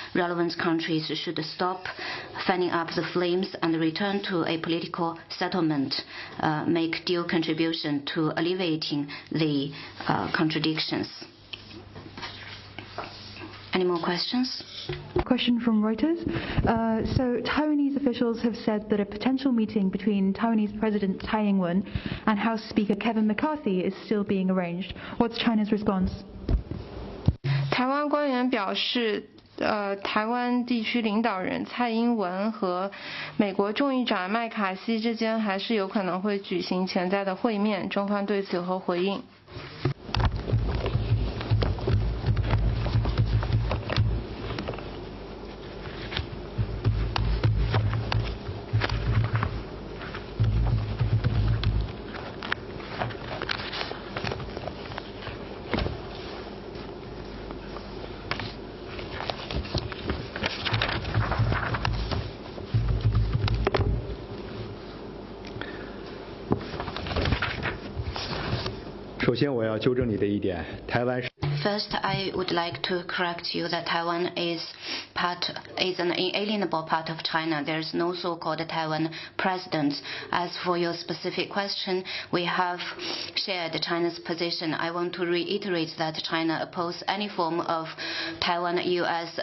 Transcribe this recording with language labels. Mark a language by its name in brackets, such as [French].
[English] Relevant countries should stop fanning up the flames and return to a political settlement, make due contribution to alleviating the contradictions. Any more questions? Question from Reuters. So Taiwanese officials have said that a potential meeting between Taiwanese President Tsai Ing-wen and House Speaker Kevin McCarthy is still being arranged. What's China's response? [Chinese] 台湾官员表示，台湾地区领导人蔡英文和美国众议长麦卡锡之间还是有可能会举行潜在的会面，中方对此有何回应？首先，我要纠正你的一点，台湾是。 [English] First, I would like to correct you that Taiwan is an inalienable part of China. There is no so-called Taiwan president. As for your specific question, we have shared China's position. I want to reiterate that China opposes any form of Taiwan-U.S.